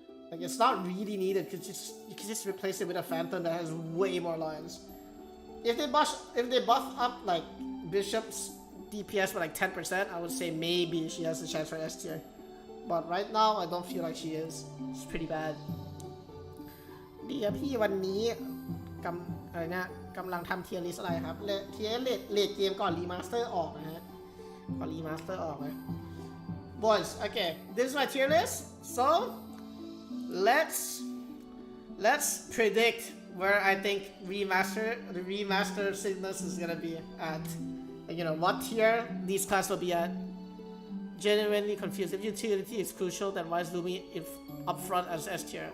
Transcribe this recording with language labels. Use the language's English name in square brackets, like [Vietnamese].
[English] Like, it's not really needed, because you can just replace it with a Phantom that has way more lines. If they buff up like Bishop's DPS by like 10%, I would say maybe she has a chance for S tier. But right now, I don't feel like she is. It's pretty bad. [Thai] ดีครับพี่วันนี้อะไรนะกำลังทำเทียร์ลิสอะไรครับเทียร์เลทเกมก่อนรีมาสเตอร์ออกนะฮะก่อนรีมาสเตอร์ออกนะ [English] Boys, okay, this is my tier list. So let's predict where I think the remaster sickness is gonna be at. You know, what tier these classes will be at. Genuinely confused. If utility is crucial, then why is Lumi up front as S tier?